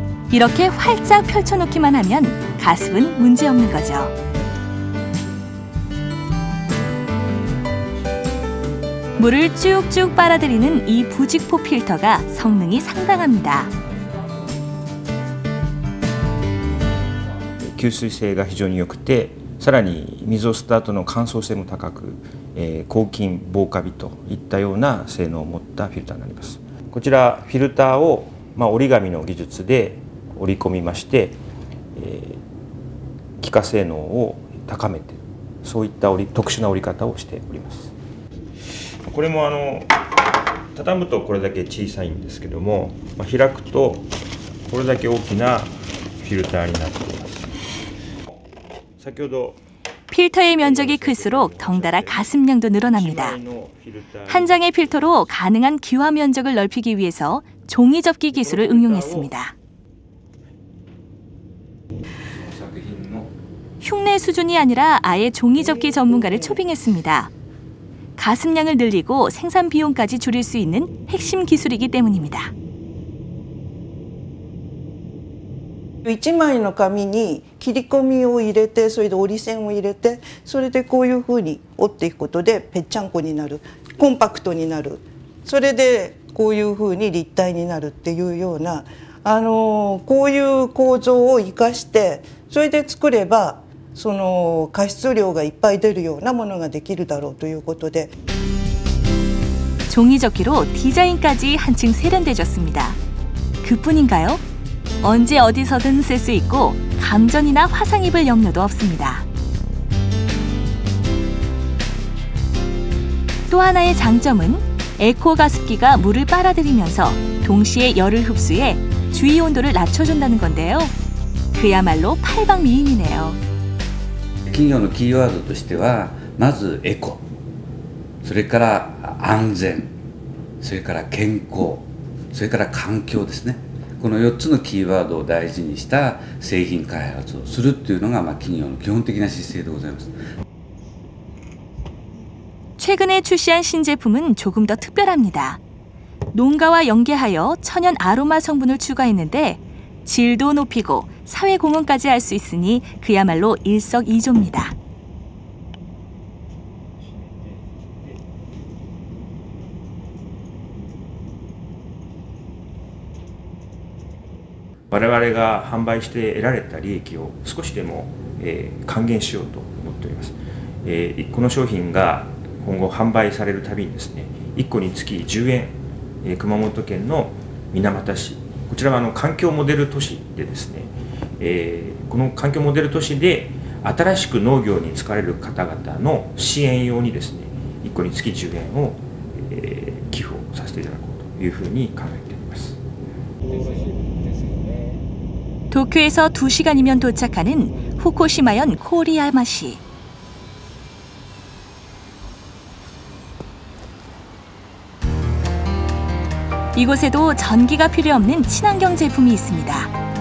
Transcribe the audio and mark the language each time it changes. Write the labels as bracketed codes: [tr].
[ko] 이렇게 활짝 펼쳐놓기만 하면 가습은 문제없는 거죠. 물을 쭉쭉 빨아들이는 이 부직포 필터가 성능이 상당합니다. [ja] 吸水性が非常に良くて、さらに水を吸った後の乾燥性も高く、抗菌防カビといったような性能を持ったフィルターになります。こちらフィルターを、折り紙の技術で折り込みまして、気化性能を高めて、そういった特殊な折り方をしております。これも畳むとこれだけ小さいんですけども、開くとこれだけ大きなフィルターになっています。 [ko] 필터의 면적이 클수록 덩달아 가습량도 늘어납니다. 한 장의 필터로 가능한 기화 면적을 넓히기 위해서 종이 접기 기술을 응용했습니다. 흉내 수준이 아니라 아예 종이 접기 전문가를 초빙했습니다. 가습량을 늘리고 생산 비용까지 줄일 수 있는 핵심 기술이기 때문입니다. [ja] 1枚の紙に切り込みを入れて、それで折り線を入れて、それでこういうふうに折っていくことでぺっちゃんこになる、コンパクトになる、それでこういうふうに立体になるっていうようなこういう構造を生かして、それで作ればその加湿量がいっぱい出るようなものができるだろうということで [ko] 종이접기로 디자인까지 한층 세련돼졌습니다. 그뿐인가요? 언제 어디서든 쓸 수 있고 감전이나 화상 입을 염려도 없습니다. 또 하나의 장점은 에코 가습기가 물을 빨아들이면서 동시에 열을 흡수해 주위 온도를 낮춰준다는 건데요. 그야말로 팔방미인이네요. [ja] 企業のキーワードとしてはまずエコ、それから安全、それから健康、それから環境ですね。この4つのキーワードを大事にした製品開発をするというのが企業の基本的な姿勢でございます。 [ko] 최근에 출시한 신제품은 조금 더 특별합니다. 농가와 연계하여 천연 아로마 성분을 추가했는데 질도 높이고 사회 공헌까지 할 수 있으니 그야말로 일석이조입니다. [ja] 我々が販売して得られた利益を少しでも、還元しようと思っております。この商品が今後販売されるたびにですね、1個につき10円、熊本県の水俣市、こちらは環境モデル都市でですね、この環境モデル都市で新しく農業に就かれる方々の支援用にですね、1個につき10円を、寄付をさせていただこうというふうに考えております。 [ko] 도쿄에서 2시간이면 도착하는 후쿠시마현 코리야마시. 이곳에도 전기가 필요 없는 친환경 제품이 있습니다.